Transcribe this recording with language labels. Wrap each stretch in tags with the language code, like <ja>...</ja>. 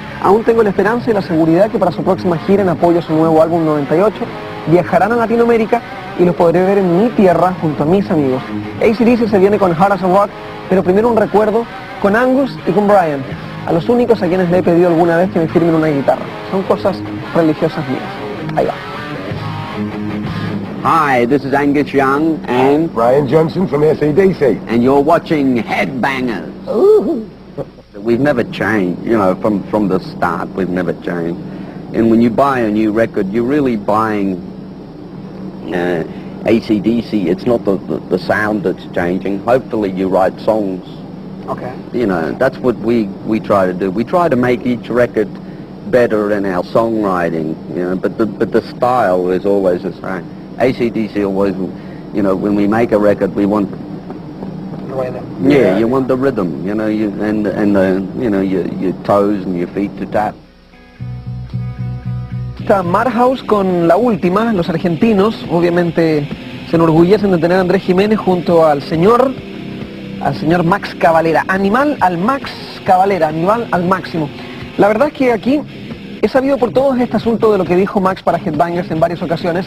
<es>Aún tengo la esperanza y la seguridad que para su próxima gira en apoyo a su nuevo álbum 98, viajarán a Latinoamérica y los podré ver en mi tierra junto a mis amigos. AC/DC se viene con Hard as a Rock, pero primero un recuerdo con Angus y con Brian, a los únicos a quienes le he pedido alguna vez que me firmen una guitarra. Son cosas religiosas mías. Ahí va.</es> <en>Hi, this is Angus Young and Brian Johnson from AC/DC. and you're watching Headbangers. Ooh. We've never changed, you know, from the start, we've never changed. And when you buy a new record, you're really buying AC/DC. It's not the sound that's changing. Hopefully you write songs. Okay. You know, that's what we try to do. We try to make each record better in our songwriting, you know, but the style is always the same. AC/DC always, you know, when we make a record, we want... Yeah, you want the rhythm, you know, and the, you know, your toes and your feet to tap.</en> <es>Está Madhouse con la última, los argentinos, obviamente se enorgullecen de tener a Andrés Jiménez junto al señor Max Cavalera. Animal al Max Cavalera, animal al máximo. La verdad es que aquí he sabido por todos este asunto de lo que dijo Max para Headbangers en varias ocasiones.</es>